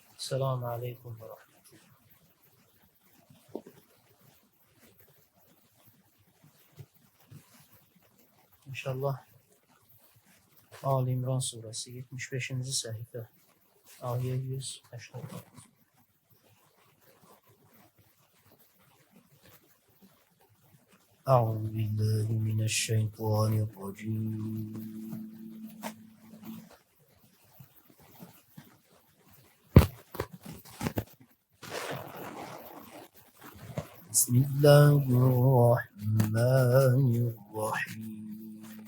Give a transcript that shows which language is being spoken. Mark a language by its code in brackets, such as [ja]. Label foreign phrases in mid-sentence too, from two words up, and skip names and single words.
[ar] السلام عليكم ورحمة الله. [tr] İnşallah Ali İmran suresi 75. sayfa ayet 180. [ar] أعوذ بالله من الشيطان الرجيم. بسم الله الرحمن الرحيم.